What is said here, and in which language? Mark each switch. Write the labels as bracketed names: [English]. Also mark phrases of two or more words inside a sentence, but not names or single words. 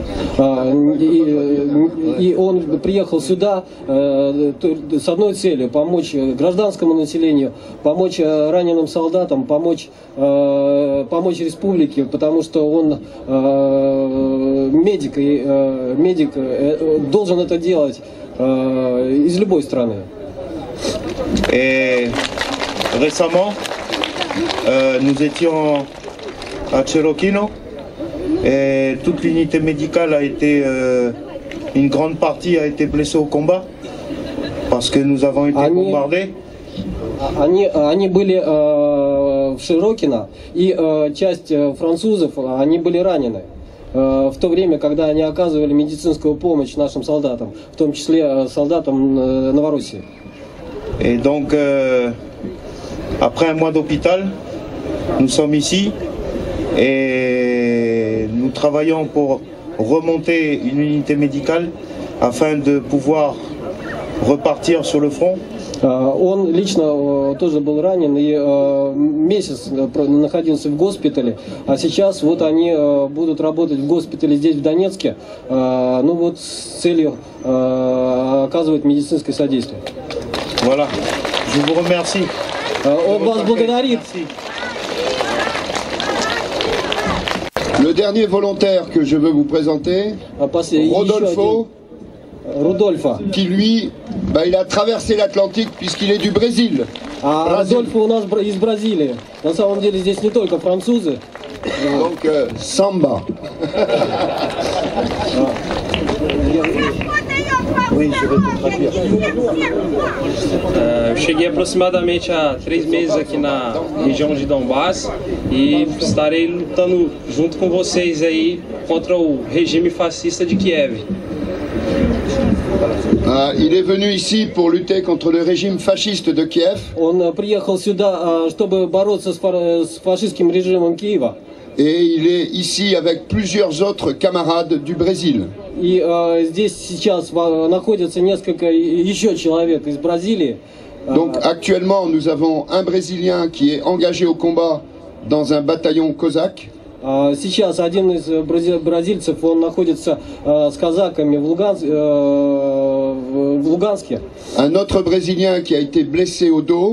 [Russian] И он приехал сюда с одной целью: помочь гражданскому населению, помочь раненым солдатам, помочь республике, потому что он медик, и медик должен это делать из любой страны. [French] Et récemment, nous étions à Cherokino et toute l'unité médicale a été, une grande partie a été blessée au combat parce que nous avons été bombardés. [Russian] Они были в Широкино, и часть французов, они были ранены в то время, когда они оказывали медицинскую помощь нашим солдатам, в том числе солдатам Новороссии. [French] Et donc, après un mois d'hôpital, nous sommes ici et nous travaillons pour remonter une unité médicale afin de pouvoir repartir sur le front. [Russian] Он лично тоже был ранен и месяц находился в госпитале, а сейчас вот они будут работать в госпитале здесь, в Донецке, ну вот с целью оказывать медицинское содействие. [French] Voilà, je vous remercie. [Russian] Он вас благодарит. [French] Le dernier volontaire que je veux vous présenter, Rodolfo, qui lui, il a traversé l'Atlantique puisqu'il est du Brésil. [Russian] Rodolfo у нас из Бразилии. На самом деле здесь не только французы. [French] Donc, samba. [Portuguese] Cheguei aproximadamente há 3 meses aqui na região de Donbass e estarei lutando junto com vocês aí contra o regime fascista de Kiev. [French] Il est venu ici pour lutter contre le régime fasciste de Kiev. [Russian] Он приехал сюда, чтобы бороться с фашистским режимом Киева. [French] Et il est ici avec plusieurs autres camarades du Brésil. [Russian] И здесь сейчас находится несколько еще человек из Бразилии. [French] Donc actuellement nous avons un Brésilien qui est engagé au combat dans un bataillon cosaque. [Russian] Сейчас один из бразильцев, он находится с казаками в Луганске. [French] Un autre Brésilien qui a été blessé au dos.